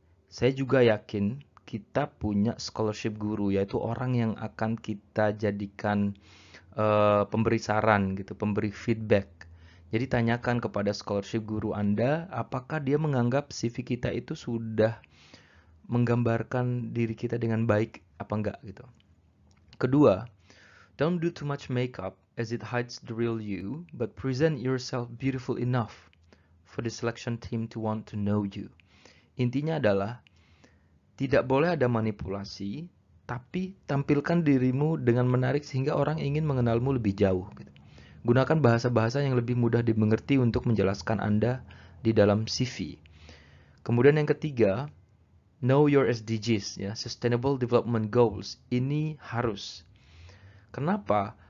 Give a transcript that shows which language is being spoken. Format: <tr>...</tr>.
<id>Saya juga yakin kita punya scholarship guru, yaitu orang yang akan kita jadikan pemberi saran gitu, pemberi feedback. Jadi tanyakan kepada scholarship guru Anda, apakah dia menganggap CV kita itu sudah menggambarkan diri kita dengan baik apa enggak gitu. Kedua,</id> <en>don't do too much makeup as it hides the real you, but present yourself beautiful enough for the selection team to want to know you.</en> <id>Intinya adalah tidak boleh ada manipulasi, tapi tampilkan dirimu dengan menarik sehingga orang ingin mengenalmu lebih jauh gitu. Gunakan bahasa-bahasa yang lebih mudah dimengerti untuk menjelaskan Anda di dalam CV. Kemudian yang ketiga,</id> <en>know your SDGs</en> <id>ya, Sustainable Development Goals. Ini harus. Kenapa?</id>